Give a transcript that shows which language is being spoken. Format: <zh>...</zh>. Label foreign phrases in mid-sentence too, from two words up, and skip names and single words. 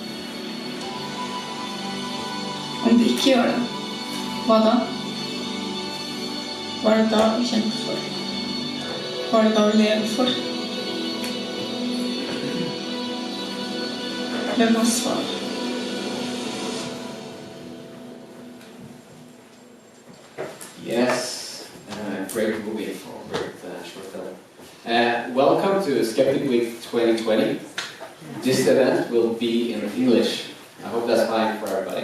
<no>Om det ikke gjør det, hva da? Hva er det da å kjempe for? Hva er det da å leve for? Hvem har svar?</no> <en>Yes, great movie for a great short film. Welcome to Skeptic Week 2020. This event will be in English. I hope that's fine for everybody.</en>